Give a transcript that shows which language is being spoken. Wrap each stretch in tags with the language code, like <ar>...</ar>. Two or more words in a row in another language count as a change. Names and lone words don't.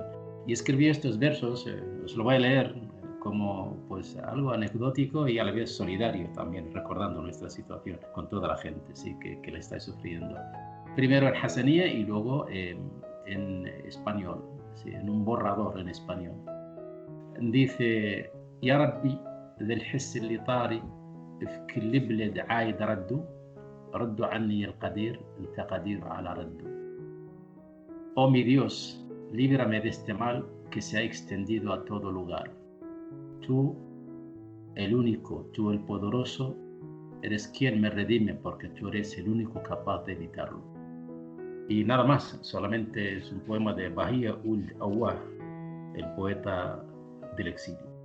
<es>Y escribí estos versos, os lo voy a leer como pues algo anecdótico y a la vez solidario también, recordando nuestra situación con toda la gente, sí, que la está sufriendo. Primero en hasanía y luego en español, sí, en un borrador en español.</es> <mey>Dice: يا ربي، دل الحس اللي طاري في كل بلد عايد ردوا عني القدير انت قدير على ردو.</mey> <es>Oh mi Dios, líbrame de este mal que se ha extendido a todo lugar. Tú, el único, tú el poderoso, eres quien me redime porque tú eres el único capaz de evitarlo. Y nada más, solamente es un poema de Bahía Ould Awah, el poeta del exilio.</es>